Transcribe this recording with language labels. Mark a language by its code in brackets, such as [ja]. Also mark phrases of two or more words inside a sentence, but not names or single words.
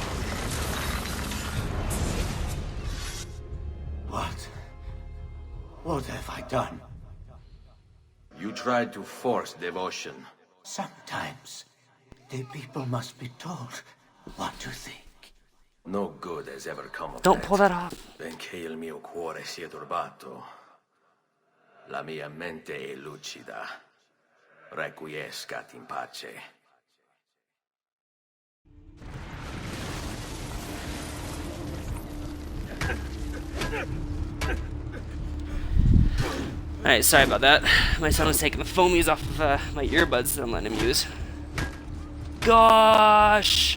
[en] What have I done? You tried to force devotion. Sometimes the people must be told what to think. No good has ever come of Don't pull that off. [it] Benché il mio cuore sia turbato, la mia mente è lucida. [la] Requiescat in pace. [en] Alright, sorry about that. My son was taking the foamies off of my earbuds that I'm letting him use. Gosh!